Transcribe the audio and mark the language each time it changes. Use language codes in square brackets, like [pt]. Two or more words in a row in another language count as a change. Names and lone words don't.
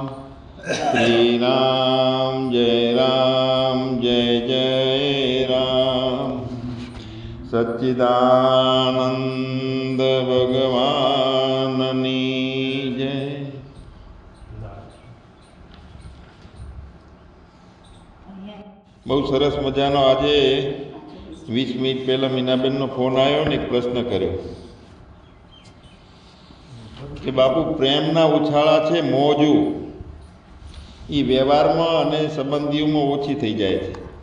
[hi] श्री राम जय जय राम। [gu] સચ્ચિદાનંદ ભગવાનની જય। બહુ સરસ મજાનો આજે 20 મિનિટ પહેલા मीनाबेनનો ફોન આવ્યો ને એક પ્રશ્ન કર્યો કે બાપુ પ્રેમના ઉછાળા છે મોજું એ વ્યવહારમાં અને સંબંધીઓમાં ઓછી થઈ જાય છે।